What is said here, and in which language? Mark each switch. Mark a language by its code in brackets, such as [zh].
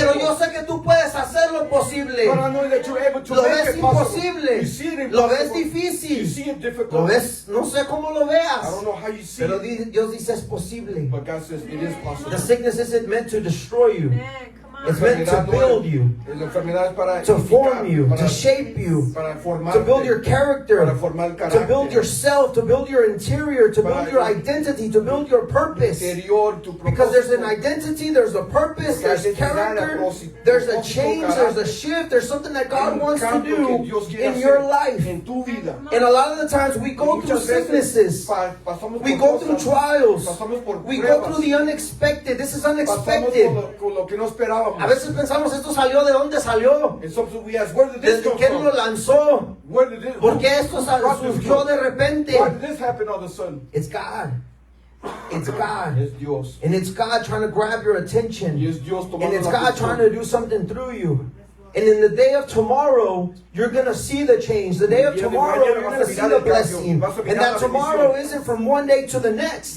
[es] Pero yo sé que tú puedes hacer lo posible. [en] But I know that you're able to [es] Lo [en] make [es] ves [en] it possible. [es] imposible. [en] You see it [es] Lo ves [en] impossible. You [es] difícil. [en] see it difficult. [es] Lo ves, no sé cómo lo [en] I [es] veas. [en] don't know how you see [es] Pero [en] it. [es] Dios dice es posible. [en] But God says it is possible. The sickness isn't meant to destroy you. Amen. Come It's meant to build you, [es] La enfermedad es para [en] to form [es] edificar, [en] you, [es] para, [en] to shape you, [es] para formarte, [en] to build your character, [es] para formar [en] to [es] carácter, [en] build yourself, to build your interior, to build your identity, to build your purpose. [es] interior, tu [en] Because there's an [es] propósito. [en] identity, there's a purpose, there's character, there's a change, there's a shift, there's something that God wants to do in your life. [es] En tu vida. [en] And a lot of the times we go through [es] Muchas veces [en] sicknesses, [es] pasamos [en] we [es] por [en] go through [es] cosas, [en] trials, [es] pasamos por [en] we go [es] pruebas, [en] through the unexpected. This is [es] pasamos [en] unexpected. [es] con lo que no esperábamos. A veces pensamos, esto salió de dónde salió, [en] And sometimes we ask, where did this [es] desde [en] come [es] quién lo [en] from? [es] lanzó, [en] Where did this, [es] por qué esto surgió de repente. [en] why did this happen all of a sudden? It's God. It's God. [es] Es Dios. [en] And it's God trying to grab your attention. [es] Y es Dios tomando [en] And it's [es] la [en] God [es] atención. [en] trying to do something through you. And in the day of tomorrow, you're going to see the change. The day of tomorrow, you're going to see the blessing. And that tomorrow isn't from one day to the next.